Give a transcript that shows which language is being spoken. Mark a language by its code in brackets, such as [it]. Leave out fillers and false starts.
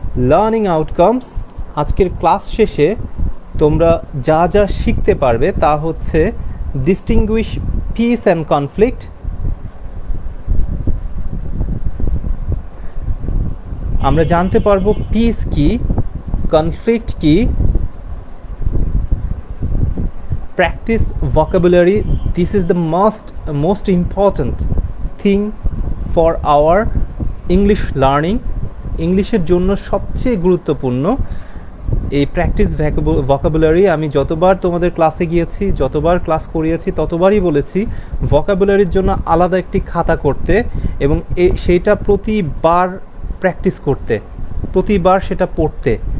[bn] Learning outcomes, আজকের class শেষে তোমরা যা যা শিখতে পারবে তা হচ্ছে ডিস্টিংগুইশ পিস অ্যান্ড কনফ্লিক্ট, আমরা জানতে পারবো পিস কি, কনফ্লিক্ট কি, [en] practice vocabulary. This is the most important thing for our English learning. [bn] ইংলিশের জন্য সবচেয়ে গুরুত্বপূর্ণ এই প্র্যাকটিস ভোকাবুলারি। আমি যতবার তোমাদের ক্লাসে গিয়েছি, যতবার ক্লাস করিয়েছি, ততবারই বলেছি ভোকাবুলারির জন্য আলাদা একটি খাতা করতে, এবং সেইটা প্রতিবার প্র্যাকটিস করতে, প্রতিবার সেটা পড়তে।